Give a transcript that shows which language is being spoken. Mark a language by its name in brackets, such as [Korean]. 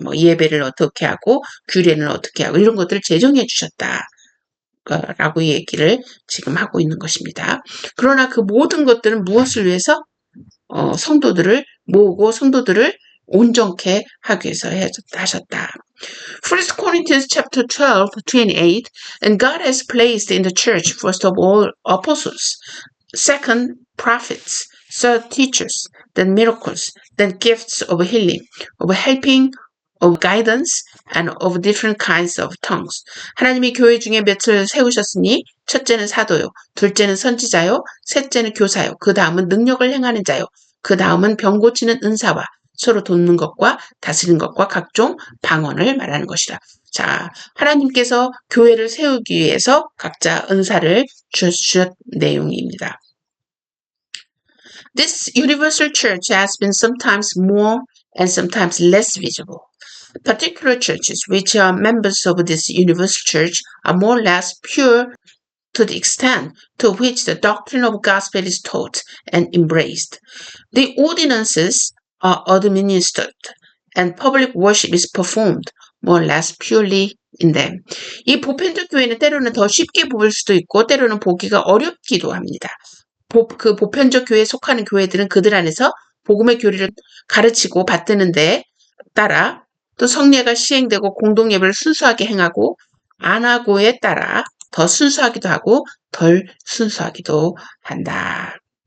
[Korean] 뭐 예배를 어떻게 하고 규례는 어떻게 하고 이런 것들을 제정해 주셨다. 라고 얘기를 지금 하고 있는 것입니다. 그러나 그 모든 것들은 무엇을 위해서? 성도들을 모으고 성도들을 온전케 하기 위해서 하셨다. [English] 1 Corinthians chapter 12, 28, and God has placed in the church first of all apostles, second prophets, third teachers, then miracles, then gifts of healing, of helping, of guidance, and of different kinds of tongues. [Korean] 하나님이 교회 중에 몇을 세우셨으니 첫째는 사도요, 둘째는 선지자요, 셋째는 교사요, 그 다음은 능력을 행하는 자요, 그 다음은 병 고치는 은사와 서로 돕는 것과 다스리는 것과 각종 방언을 말하는 것이다. 자, 하나님께서 교회를 세우기 위해서 각자 은사를 주셨 내용입니다. [English] This universal church has been sometimes more and sometimes less visible. Particular churches which are members of this universal church are more or less pure to the extent to which the doctrine of gospel is taught and embraced. The ordinances are administered and public worship is performed more or less purely in them. [Korean] 이 보편적 교회는 때로는 더 쉽게 보일 수도 있고 때로는 보기가 어렵기도 합니다. 그 보편적 교회에 속하는 교회들은 그들 안에서 복음의 교리를 가르치고 받드는데 따라 또 성례가 시행되고 공동예배를 순수하게 행하고 안 하고에 따라 더 순수하기도 하고 덜 순수하기도 한다.